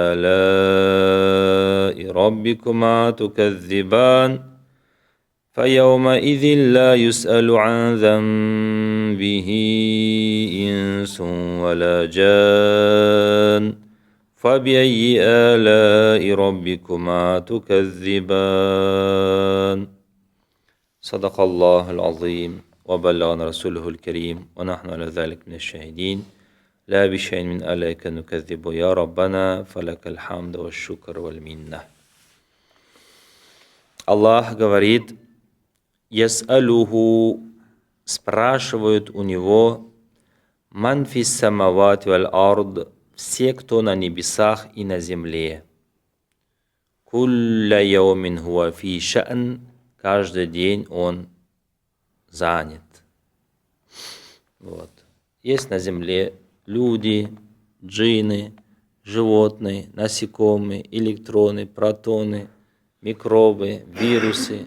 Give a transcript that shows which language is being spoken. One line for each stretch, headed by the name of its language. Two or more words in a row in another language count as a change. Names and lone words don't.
Arabic: آلاء ربكما تكذبان فيومئذ لا يسأل عن ذنبه إنس ولا جان فبأي آلاء ربكما تكذبان. صدق الله العظيم وبلغنا رسوله الكريم ونحن على ذلك من الشاهدين. لا بشيء من آلائك نكذب يا ربنا فلك الحمد والشكر والمنة.
Russian: Аллах говорит: «Яс'алуху» — спрашивают у него
Arabic: «من في السماوات والأرض» —
Russian: все, кто на небесах и на земле.
Arabic: «كل يوم هو في شأن»
Russian: — каждый день он занят. Вот. Есть на земле люди, джинны, животные, насекомые, электроны, протоны, микробы, вирусы.